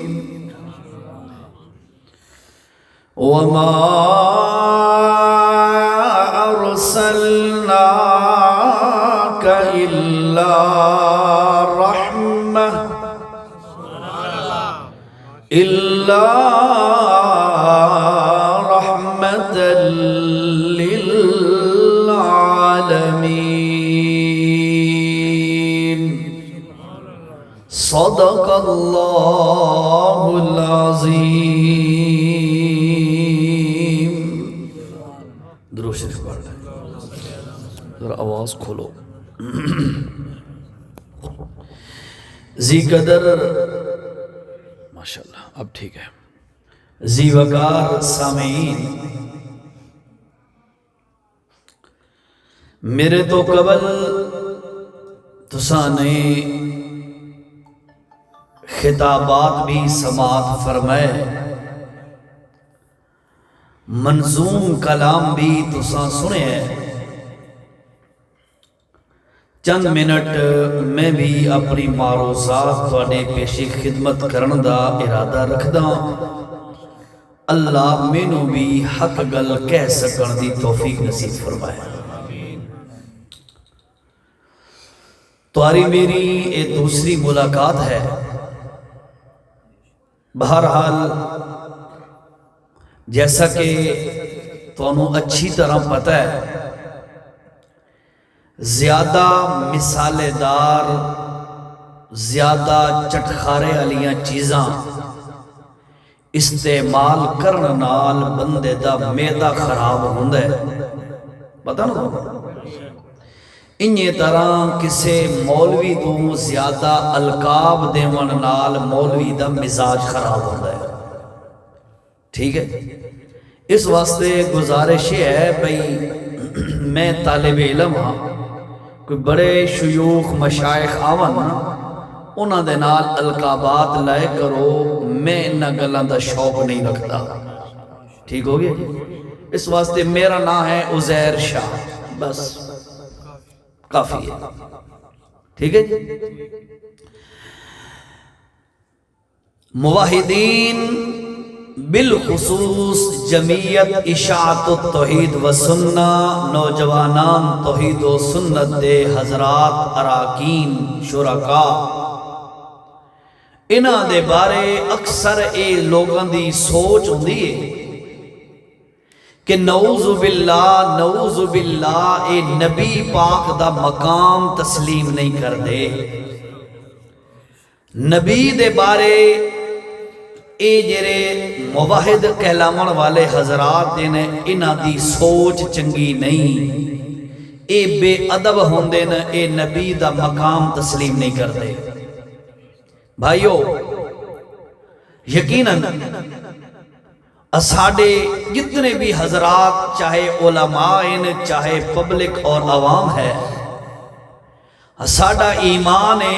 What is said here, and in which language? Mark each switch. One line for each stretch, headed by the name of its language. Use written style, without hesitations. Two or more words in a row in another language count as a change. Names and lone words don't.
Arabic: وما أرسلناك إلا رحمة للعالمين صدق الله العظيم
Urdu: درود شریف پڑھ لیں ذرا آواز کھولو ذی قدر ماشاءاللہ اب ٹھیک ہے ذی وقار سامعین میرے تو قبل تساں نے خطابات بھی سماعت فرمائے منظوم کلام بھی تساں سنے ہیں
Punjabi: چند منٹ میں بھی اپنی معروضات تواڈے پیشی خدمت کرن دا ارادہ رکھدا اللہ مینوں بھی حق گل کہہ سکن دی توفیق نصیب فرمائے
Urdu: تمہاری میری یہ دوسری ملاقات ہے
Punjabi: بہرحال جیسا کہ تانوں اچھی طرح پتہ ہے زیادہ مثالے دار زیادہ چٹخارے والیاں چیزاں استعمال کرن نال بندے دا معدہ خراب ہوندا ہے پتہ نا انہی طرح کسے مولوی تو زیادہ القاب دیون نال مولوی دا مزاج خراب ہوندا ہے ٹھیک ہے اس واسطے گزارش ہے بھئی میں طالب علم ہاں کوئی بڑے شیوخ مشائخ آون انہاں دے نال القابات لائے کرو میں انہاں گلاں دا شوق نہیں رکھتا ٹھیک ہو گیا اس واسطے میرا نام ہے عزیر شاہ بس کافی ہے ٹھیک ہے موحدین بالخصوص جمعیت اشاعت التوحید و سنہ نوجوانان توحید و سنت دے حضرات اراکین شرکاء انہاں دے بارے اکثر اے لوگاں دی سوچ ہوندی ہے کہ
Arabic: نعوذ باللہ
Punjabi: اے نبی پاک دا مقام تسلیم نہیں کر دے نبی دے بارے اے جرے موحد کہلامن والے حضرات دینے انہاں دی سوچ چنگی نہیں اے بے ادب ہوندے نا اے نبی دا مقام تسلیم نہیں کر دے بھائیو یقیناً اساڑے جتنے بھی حضرات چاہے علماء ہیں چاہے پبلک اور عوام ہے اساڑا ایمان ہے